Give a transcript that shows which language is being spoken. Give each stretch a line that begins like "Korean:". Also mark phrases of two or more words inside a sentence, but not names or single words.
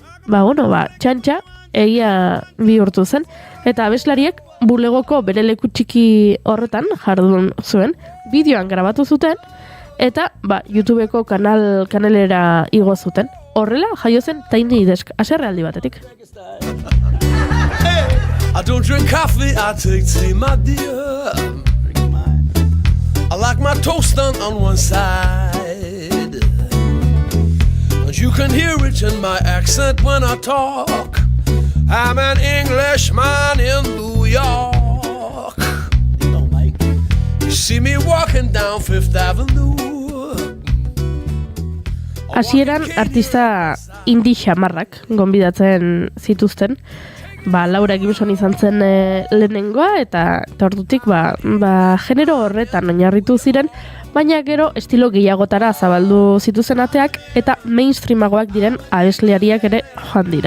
Basque: Txantxa egia bihurtu zen, eta abeslariek bulegoko bere leku txiki horretan jardun zuen, bideoan grabatu zuten, eta YouTubeko kanalera igo zuten. Horrela jaio zen Tiny Desk, haserrealdi batetik.
English: I don't drink coffee, I take tea, my dear. I like my toast done on one side. And you can hear it in my accent when I talk. I'm an Englishman in New York. You see me walking down Fifth Avenue.
Basque: Hasieran artista indie xamarrak gonbidatzen zituzten. Laura Gibson izan zen lehenengoa, eta ordutik genero horretan oinarritu ziren, baina gero estilo gehiagotara zabaldu zituzen ateak, eta mainstreamagoak diren abeslariak ere joan dira.